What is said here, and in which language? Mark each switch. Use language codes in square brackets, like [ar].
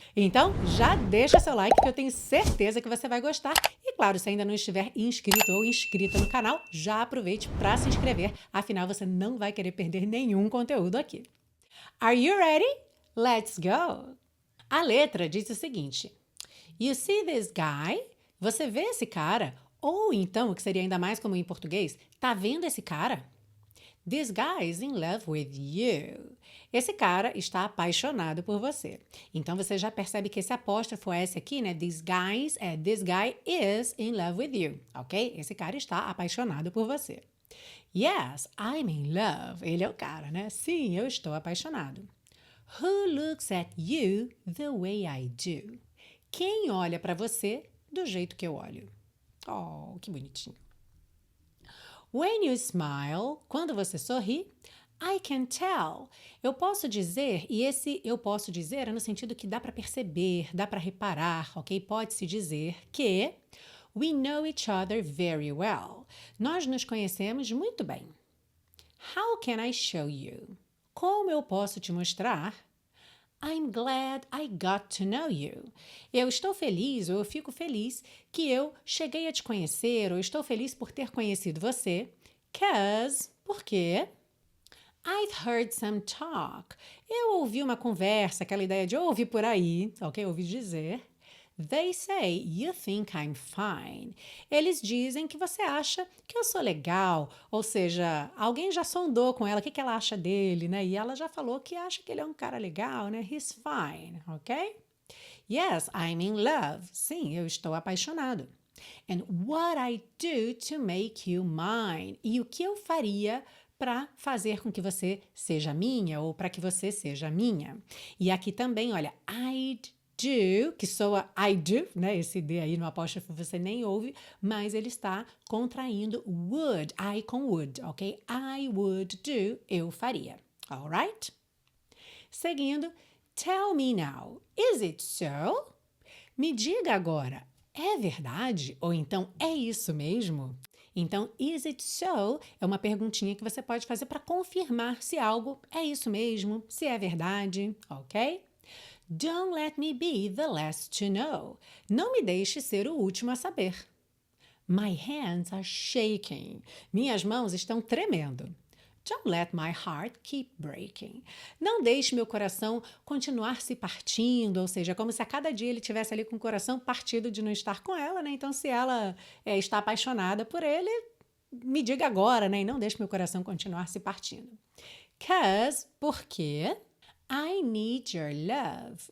[pt] Então, já deixa seu like que eu tenho certeza que você vai gostar e, claro, se ainda não estiver inscrito ou inscrita no canal, já aproveite para se inscrever, afinal você não vai querer perder nenhum conteúdo aqui. [en] Are you ready? Let's go! [pt] A letra diz o seguinte: [en] You see this guy? [pt] Você vê esse cara? Ou então, o que seria ainda mais comum em português, tá vendo esse cara? [en] This guy is in love with you. [pt] Esse cara está apaixonado por você. Então, você já percebe que esse apóstrofo S aqui, né? [en] This guy is in love with you, ok? [pt] Esse cara está apaixonado por você. [en] Yes, I'm in love. [pt] Ele é o cara, né? Sim, eu estou apaixonado. [en] Who looks at you the way I do? [pt] Quem olha para você do jeito que eu olho? Oh, que bonitinho. [en] When you smile, [pt] quando você sorri, [en] I can tell. [pt] Eu posso dizer, e esse eu posso dizer é no sentido que dá para perceber, dá para reparar, ok? Pode-se dizer que [en] we know each other very well. [pt] Nós nos conhecemos muito bem. [en] How can I show you? [pt] Como eu posso te mostrar? [en] I'm glad I got to know you. [pt] Eu estou feliz ou eu fico feliz que eu cheguei a te conhecer ou estou feliz por ter conhecido você. Porque [en] I've heard some talk. [pt] Eu ouvi uma conversa, aquela ideia de ouvir por aí, ok? Ouvi dizer. [en] They say you think I'm fine. [pt] Eles dizem que você acha que eu sou legal, ou seja, alguém já sondou com ela o que ela acha dele, né? E ela já falou que acha que ele é um cara legal, né? [en] He's fine, ok? Yes, I'm in love. [pt] Sim, eu estou apaixonado. [en] And what I do to make you mine? [pt] E o que eu faria para fazer com que você seja minha ou para que você seja minha? E aqui também, olha, I'd do, que soa I do, né? Esse D aí no apóstrofo você nem ouve, mas ele está contraindo would, I com would, ok? [en] I would do, [pt] eu faria, [en] alright? Seguindo, tell me now, is it so? [pt] Me diga agora, é verdade? Ou então, é isso mesmo? [en] Então, is it so? [pt] É uma perguntinha que você pode fazer para confirmar se algo é isso mesmo, se é verdade, ok? [en] Don't let me be the last to know. [pt] Não me deixe ser o último a saber. [en] My hands are shaking. [pt] Minhas mãos estão tremendo. [en] Don't let my heart keep breaking. [pt] Não deixe meu coração continuar se partindo, ou seja, como se a cada dia ele tivesse ali com o coração partido de não estar com ela, né? Então, se ela está apaixonada por ele, me diga agora, né? E não deixe meu coração continuar se partindo. Porque [en] I need your love.